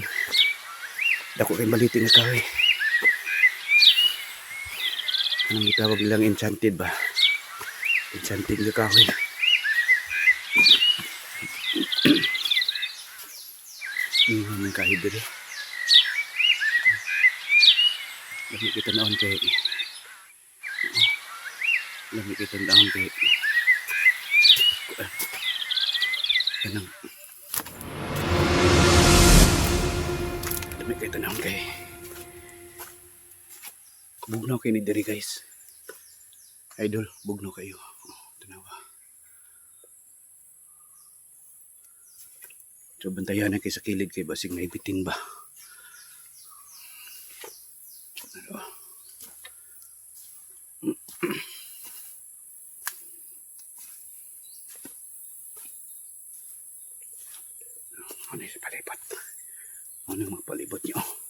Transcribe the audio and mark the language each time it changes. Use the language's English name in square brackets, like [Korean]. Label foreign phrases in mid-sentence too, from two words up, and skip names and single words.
[Cebuano] Dako kay baliti nga kahoy. [Filipino] Anong itawag nilang [Cebuano] enchanted ba? Enchanted nga kahoy. May kahit diri. Lami kita naon kay. Lami kita naon kay. Kanang. Lami kita naon kay. Bugnaw kay ni diri guys. Idol, bugnaw kayo. Tanawa. So bantayan na kay sa kilid kay basig may bitin ba. [Filipino] Ano yung palibot? Ano yung magpalibot nyo?